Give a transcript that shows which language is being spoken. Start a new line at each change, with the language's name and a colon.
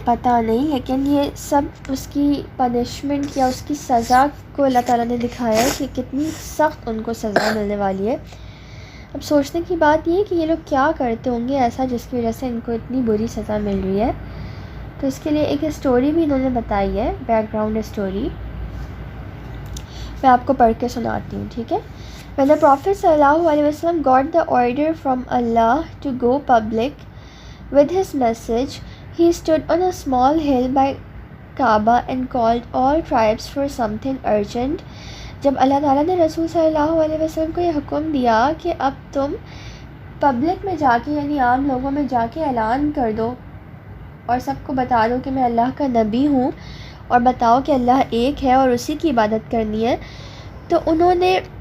Urdu: پتہ نہیں, لیکن یہ سب اس کی پنشمنٹ یا اس کی سزا کو اللہ تعالیٰ نے دکھایا ہے کہ کتنی سخت ان کو سزا ملنے والی ہے. اب سوچنے کی بات یہ ہے کہ یہ لوگ کیا کرتے ہوں گے ایسا جس کی وجہ سے ان کو اتنی بری سزا مل رہی ہے. تو اس کے لیے ایک اسٹوری بھی انہوں نے بتائی ہے, بیک گراؤنڈ اسٹوری, میں آپ کو پڑھ کے سناتی ہوں. ٹھیک ہے.
English: When the Prophet ﷺ got the order from Allah to go public with his message, he stood on a small hill by Kaaba and called all tribes for something urgent.
Urdu: جب اللہ تعالیٰ نے رسول صلی اللہ علیہ وسلم کو یہ حکم دیا کہ اب تم پبلک میں جا کے یعنی عام لوگوں میں جا کے اعلان کر دو اور سب کو بتا دو کہ میں اللہ کا نبی ہوں, اور بتاؤ کہ اللہ ایک ہے اور اسی کی عبادت کرنی ہے, تو انہوں نے